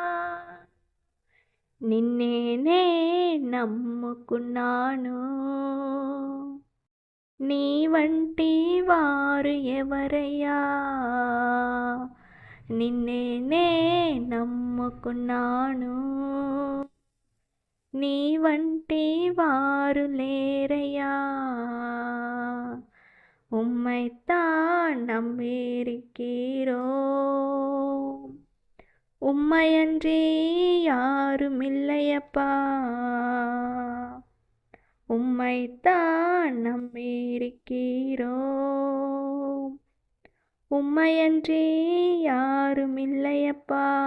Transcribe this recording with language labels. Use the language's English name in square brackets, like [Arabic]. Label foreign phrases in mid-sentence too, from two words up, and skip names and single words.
[Telugu] నిన్నేనే నమ్ముకున్నాను, నీ వంటి వారు ఎవరయ్యా? నిన్నేనే నమ్ముకున్నాను, నీ వంటి వారు లేరయ్యా. [Tamil] உம்மைத்தான் நம்பியிருக்கிறோம், உம்மையன்றி யாருமில்லையப்பா. உம்மைத்தான் நம்பியிருக்கிறோம், உம்மையன்றி யாருமில்லையப்பா.